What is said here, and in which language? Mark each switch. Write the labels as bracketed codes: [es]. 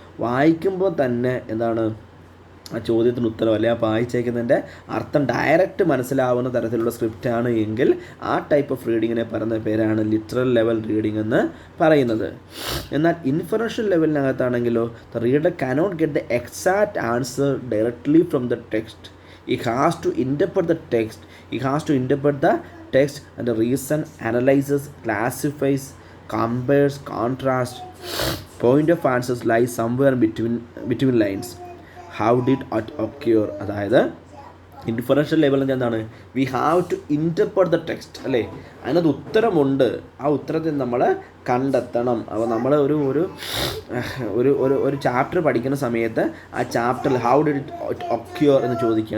[ml] വായിക്കുമ്പോൾ തന്നെ എന്താണ് ആ ചോദ്യത്തിന് ഉത്തരം അല്ലെങ്കിൽ ആ വായിച്ചേക്കുന്നതിൻ്റെ അർത്ഥം ഡയറക്റ്റ് മനസ്സിലാവുന്ന തരത്തിലുള്ള സ്ക്രിപ്റ്റാണ് എങ്കിൽ ആ ടൈപ്പ് ഓഫ് റീഡിങ്ങിനെ പറയുന്ന പേരാണ് ലിറ്ററൽ ലെവൽ റീഡിംഗ് എന്ന് പറയുന്നത്. എന്നാൽ inferential ലെവലിനകത്താണെങ്കിലോ [en] The reader cannot get the exact answer directly from the text. He has to interpret the text. He has to interpret the text and reason, analyzes, classifies, compares, contrasts. Point of answers lies somewhere between lines. How did it occur? [ml] അതായത് inferential ലെവലിൽ എന്താണ്? [en] we have to interpret the text [ml] അല്ലേ? അതിനകത്ത് ഉത്തരമുണ്ട്. ആ ഉത്തരത്തിൽ നമ്മൾ കണ്ടെത്തണം. അപ്പോൾ നമ്മൾ ഒരു ഒരു ഒരു ഒരു ഒരു ചാപ്റ്റർ പഠിക്കുന്ന സമയത്ത് ആ ചാപ്റ്ററിൽ [en] how did it occur [ml] എന്ന് ചോദിക്കുക.